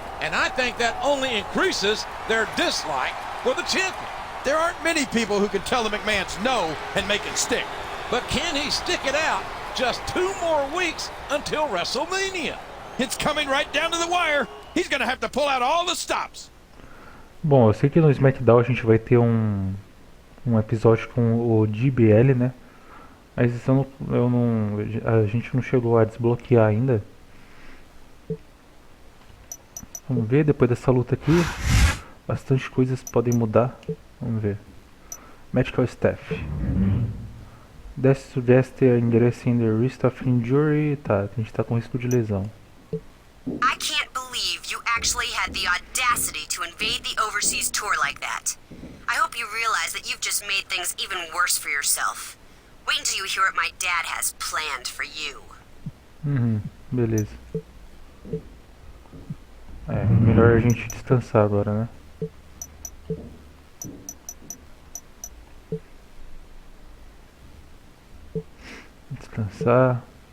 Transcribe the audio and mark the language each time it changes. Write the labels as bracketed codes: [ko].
[en] And I think that only increases their dislike for the champion. There aren't many people who can tell the McMahons no and make it stick. But can he stick it out just 2 more weeks until WrestleMania? It's coming right down to the wire. He's going to have to pull out all the stops. [pt] Bom, eu sei que no SmackDown a gente vai ter um episódio com o DBL, né? Mas isso a gente não chegou a desbloquear ainda. Vamos ver, depois dessa luta aqui, bastante coisas podem mudar. Vamos ver. Medical Staff. Desse suggest endereço in the risk of injury. Tá, a gente tá com risco de lesão. [en] I can't believe you actually had the audacity to invade the overseas tour like that. I hope you realize that you've just made things even worse for yourself. Wait until you hear what my dad has planned for you. [pt] Beleza. É, melhor a gente descansar agora, né? Descansar.